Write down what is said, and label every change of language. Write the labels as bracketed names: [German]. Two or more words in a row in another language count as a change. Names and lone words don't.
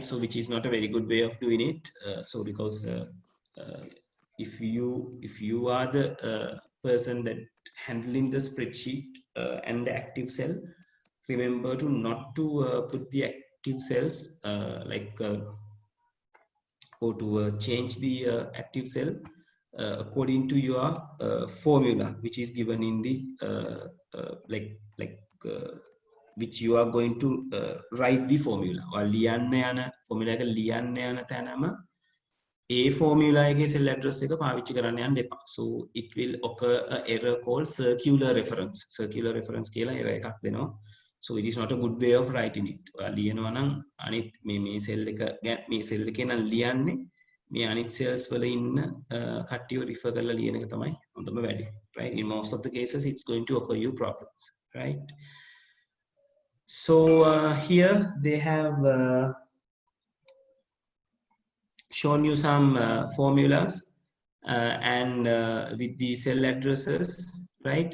[English] So which is not a very good way of doing it. So because if you are the person that handling the spreadsheet and the active cell, remember to not to put the active cells or to change the active cell according to your formula, which is given in the which you are going to write the formula. [Sinhala] Or ලියන්න යන formula එක ලියන්න යන තැනම [English] a formula [Sinhala] එකේ [English] cell address [Sinhala] එක පාවිච්චි කරන්න යන්න එපා. [English] So it will occur an error called circular reference. Circular reference [Sinhala] කියලා error එකක් දෙනවා. [English] So it is not a good way of writing it. [Sinhala] ලියනවා නම් අනිත් මේ cell එකේ නම් ලියන්නේ මේ අනිත් cells වල ඉන්න කට්ටියව refer කරලා ලියන එක තමයි හොඳම වැඩේ. [English] Right? In most of the cases it's going to occur you problems. Right? So here they have shown you some formulas and with the cell addresses, right?